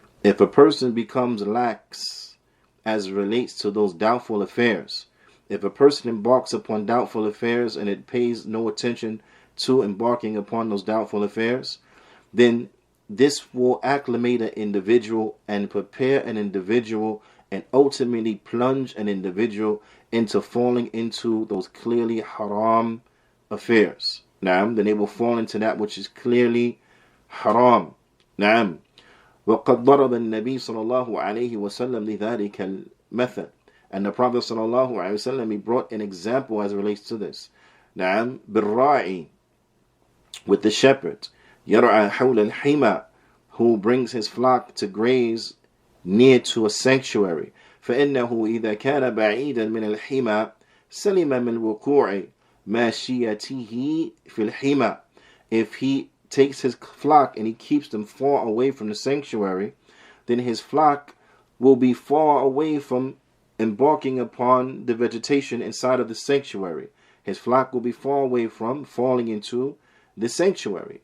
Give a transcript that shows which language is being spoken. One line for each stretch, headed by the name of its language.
English: If a person becomes lax as relates to those doubtful affairs, if a person embarks upon doubtful affairs and it pays no attention to embarking upon those doubtful affairs, then this will acclimate an individual and prepare an individual and ultimately plunge an individual into falling into those clearly haram affairs. Then they will fall into that which is clearly haram.
Arabic: وقد ضرب النبي صلى الله عليه وسلم لذلك المثل.
English: And the Prophet sallallahu alaihi wasallam, he brought an example as it relates to this.
Arabic: بالراعي,
English: with the shepherd,
Arabic: يرعى حول الحمى,
English: who brings his flock to graze near to a sanctuary.
Arabic: فإنه إذا كان بعيدا من الحمى سلم من وقوع ماشيته في الحمى.
English: If he takes his flock and he keeps them far away from the sanctuary, then his flock will be far away from embarking upon the vegetation inside of the sanctuary. His flock will be far away from falling into the sanctuary.